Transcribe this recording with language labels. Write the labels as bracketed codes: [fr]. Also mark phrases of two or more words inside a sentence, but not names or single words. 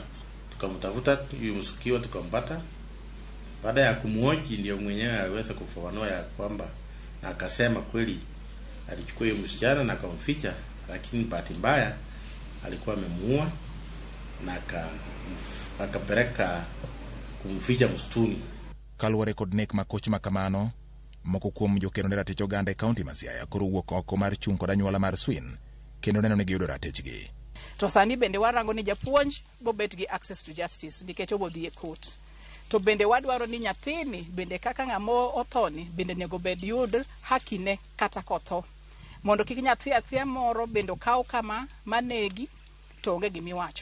[sw] Tukamtafuta yule msukiwa, tukampata. Baada ya kumhoji ndio mwenyewe aliweza kufafanua ya kwamba, na akasema kweli alichukua yule msichana na akamficha, lakini bahati mbaya alikuwa amemuua na akapeleka kumficha msituni. [luo] Kaluwore kod nek ma koch makamano, moko kuom jokedo ne ratich oganda e kaunti ma Siaya koro wuok oko mar chung' kod anyuola mar Swin kendo neno ni giyudo ratichgi. To sani bende warango ni japuonj bobet gi [en] access to justice [luo] nikech obodhi e court. To bende wadwaro ni nyathini bende kaka ng'amo othoni bende nego bed yud hakine kata kotho, mondo kik nyathi athia moro bende kaw kama manegi to onge gimiwacho.